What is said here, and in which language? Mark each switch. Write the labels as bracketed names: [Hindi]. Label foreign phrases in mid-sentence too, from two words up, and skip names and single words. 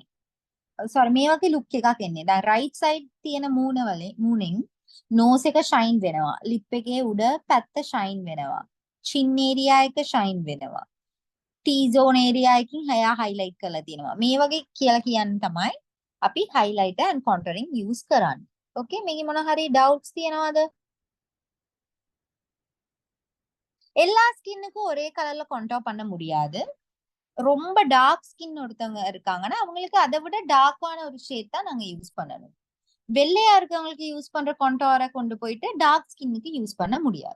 [Sinhala] sorry මේ වගේ look එකක් එන්නේ. දැන් right side තියෙන මූණෙන් nose එක shine වෙනවා. lip එකේ උඩ පැත්ත shine වෙනවා. [English] chin area [Sinhala] එක shine වෙනවා. [English] T zone area [Sinhala] එකකින් හයා highlight කරලා තියෙනවා. මේ වගේ කියලා කියන්නේ තමයි අපි [English] highlighter and contouring use [Sinhala] කරන්නේ. okay? මේකේ මොන හරි doubts තියෙනවද? [Tamil] எல்லா ஸ்கின்னுக்கும் ஒரே கலர்ல contour பண்ண முடியாது. ரொம்ப [English] dark skin [Tamil] ஒருத்தவங்க இருக்காங்கன்னா அவங்களுக்கு அதை விட டார்க்கான ஒரு ஷேட் தான் நாங்க யூஸ் பண்ணணும். வெள்ளையா இருக்கவங்களுக்கு யூஸ் பண்ற கொண்டோரை கொண்டு போயிட்டு டார்க் ஸ்கின்னுக்கு யூஸ் பண்ண முடியாது.